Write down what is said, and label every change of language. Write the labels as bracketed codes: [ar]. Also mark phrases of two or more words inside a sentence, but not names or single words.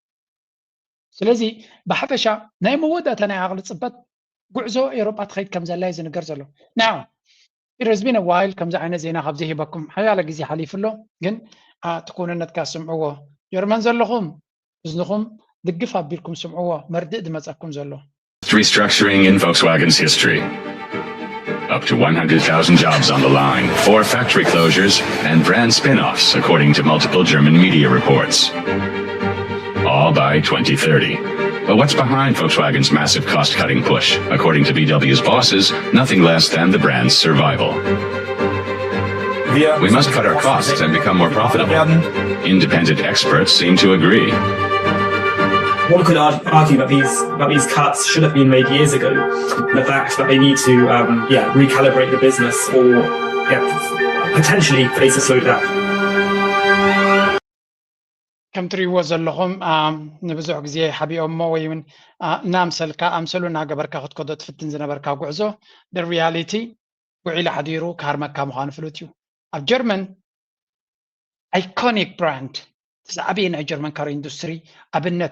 [ti] ስለዚ ብሓፈሻ ናይ መወዳእታ ናይ ዓቕሊ ፅበት ጉዕዞ ኤውሮጳ ትኸይድ ከም ዘላ እዩ ዝንገር ዘሎ [en] now it's been while [ti] ከምዚ ዓይነት ዜና ካብ ዘይሂበኩም ሓያለ ግዜ ሓሊፉሎ ግን እቲ ኩንነትካ ስምዕዎ ጀርመን ዘለኹም እዝንኹም ድግፍ ኣቢልኩም ስምዕዎ መርድእ ድመፀኩም ዘሎ [en] Restructuring in Volkswagen's history. Up to 100,000 jobs on the line, 4 factory closures, and brand spin-offs, according to multiple German media reports. All by 2030. But what's behind Volkswagen's massive cost-cutting push? According to VW's bosses, nothing less than the brand's survival. We must cut our costs and become more profitable. Independent experts seem to agree. One could argue that these cuts should have been made years ago. The fact that they need to recalibrate the business or potentially face a slowdown. [ti] ከም ትሪእዎ ዘለኹም ንብዙሕ ግዜ ሓቢኦሞ ወይ እውን እናምሰልካ ኣምሰሉ እናገበርካ ክትከዶ ትፍትን ዝነበርካ ጉዕዞ ሪያሊቲ ውዒሉ ሓዲሩ ካርመካ ምዃኑ ፍሉጥ እዩ ኣብ ጀርመን [en] iconic brand [ti] ዝዓበየ ናይ ጀርመን [en] car industry [ti] ኣብነት